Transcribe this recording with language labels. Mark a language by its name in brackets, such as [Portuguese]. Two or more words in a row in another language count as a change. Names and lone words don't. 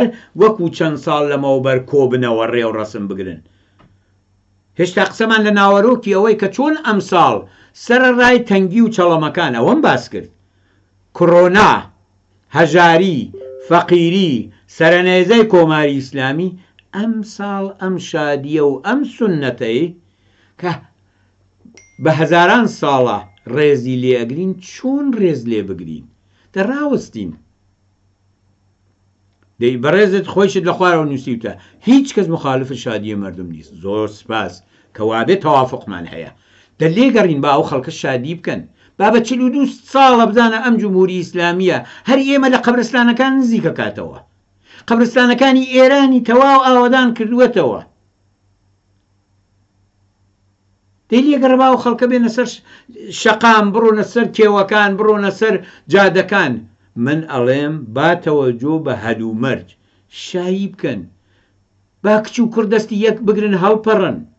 [Central Kurdish] وەکو چەند ساڵ لەمەوبەر کۆبنەوە ڕێو ڕەسم بگرن هێشتا قسەمان لە ناوەڕۆکی ئەوەی کە چۆن ئەمساڵ سەرەڕای تەنگی و چەڵەمەکان ئەوەم باس کرد کۆڕۆنا هەژاری فەقیری سەرنێزەی کۆماری ئیسلامی ئەم ساڵ ئەم شادیە و ئەم سونەتەی کە بە هەزاران ساڵە ڕێزی لێ ئەگرین چۆن ڕێز لێ بگرین دەڕاوەستین دەی بەڕێزت خۆیشت لە خوارەوە نووسیوتە [Persian] هیچ کەس مخالف شادیە مردم نیست [Central Kurdish] زۆر سپاس کە وابێ تەوافقمان هەیە دەلێگەڕین با ئەو خەڵکە شادی بکەن با بە 42 ساڵە بزانە ئەم جمهوری ئیسلامیە هەر ئێمە لە قەبرستانەکان نزیکە کاتەوە قەبرستانەکانی ئێرانی تەواو ئاوادان کردووەتەوە دەی لێگەڕ با ئەو خەڵکە بێنە سەر شەقام بڕۆنە سەر کێوەکان بڕۆنە سەر جادەکان من ئەڵێم با تەوەجۆ بە هەلومەرج شایی بکەن با کچ و کوردەستی یەک بگرن هەڵپەڕن